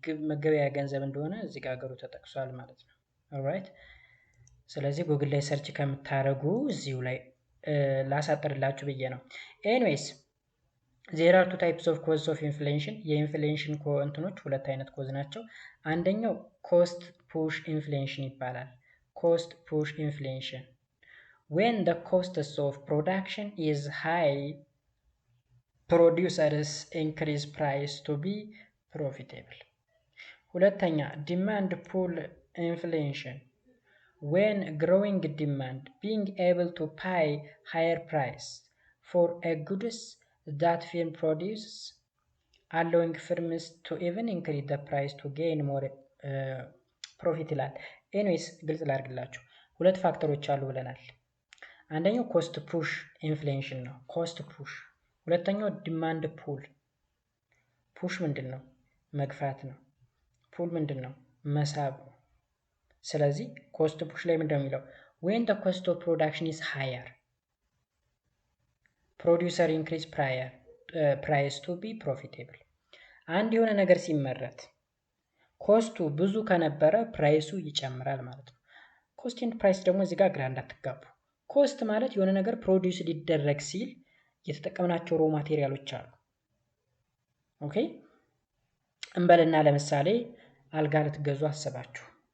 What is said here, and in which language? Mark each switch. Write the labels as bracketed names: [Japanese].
[Amharic] መገበያ ገንዘብ እንደሆነ እዚህ ጋር ሀገሩ ተጠቅሷል ማለት ነው። ኦልራይት። ስለዚህ ጉግል ላይ ሰርች ከምታደርጉ እዚሁ ላይ ላሳጥርላችሁ ብዬ ነው። ኤኒዌይስ ዜር አር ቱ ታይፕስ ኦፍ ኮዝ ኦፍ ኢንፍሌሽን። የኢንፍሌሽን እንትኖች ሁለት አይነት ኮዝ ናቸው። አንደኛው ኮስት ፑሽ ኢንፍሌሽን ይባላል። ኮስት ፑሽ ኢንፍሌሽን [English] when the costs of production is high, producers increase price to be profitable. ሁለተኛ demand pull inflation when growing demand being able to pay higher price for a goods that firm produces, allowing firms to even increase the price to gain more profit [Amharic] ይላል። ኤኒዌይስ ግልጽ ላድርግላችሁ፣ ሁለት ፋክተሮች አሉ ብለናል። አንደኛው ኮስት ፑሽ ኢንፍሌሽን ነው፣ ኮስት ፑሽ። ሁለተኛው ዲማንድ ፑል። ፑሽ ምንድን ነው? መግፋት ነው። ፑል ምንድን ነው? መሳብ ነው። ስለዚህ ኮስት ፑሽ ላይ ምንድን ነው የሚለው? [English] when the cost of production is higher, producer increase price to be profitable. [Amharic] አንድ የሆነ ነገር ሲመረት ኮስቱ ብዙ ከነበረ ፕራይሱ ይጨምራል ማለት ነው። ኮስት ኤንድ ፕራይስ ደግሞ እዚህ ጋር ግራ እንዳትጋቡ። ኮስት ማለት የሆነ ነገር ፕሮዲውስ ሊደረግ ሲል የተጠቀምናቸው ሮ ማቴሪያሎች አሉ። ኦኬ እንበልና ለምሳሌ አልጋ ልትገዙ አስባችሁ፣